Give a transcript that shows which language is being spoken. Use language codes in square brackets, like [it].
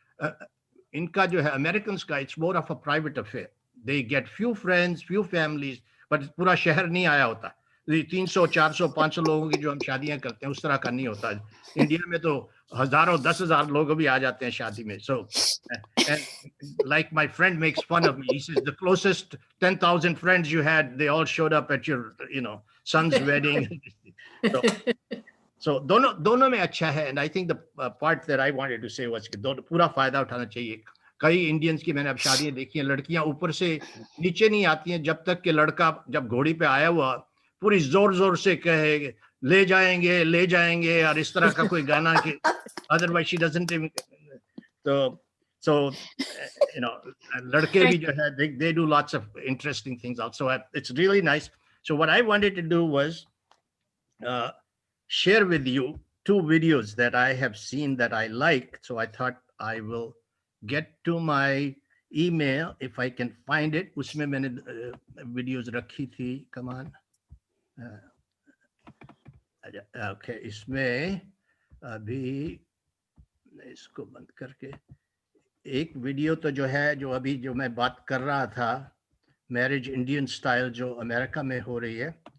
[hi] इनका जो है [en] Americans का, it's more of a private affair. They get few friends, few families, but [hi] पूरा शहर नहीं आया होता. 300, 400, 500 लोगों की जो हम शादियां करते हैं उस तरह का नहीं होता. इंडिया में तो हजारों 10,000 लोग भी आ जाते हैं शादी में. [en] So and like my friend makes fun of me. He says the closest 10,000 friends you had, they all showed up at your son's wedding. [hi] So दोनों में अच्छा है. [en] And I think the part that I wanted to say was [hi] कि पूरा फायदा उठाना चाहिए. कई इंडियंस की मैंने अब शादियां देखी हैं, लड़कियां ऊपर से नीचे नहीं आती हैं जब तक कि लड़का जब घोड़ी पे आया हुआ पूरी जोर जोर से कहे ले जाएंगे और इस तरह का कोई गाना कि [en] otherwise she doesn't even. So [hi] लड़के भी जो है [en] they do lots of interesting things also. It's really nice. So what I wanted to do was share with you 2 videos that I have seen that I like. So I thought I will get to my email if I can find it. [hi] उसमें मैंने videos रखी थी. [en] Come on. [hi] Okay, इसमें अभी इसको बंद करके एक वीडियो तो जो है जो अभी जो मैं बात कर रहा था, मैरिज इंडियन स्टाइल जो अमेरिका में हो रही है.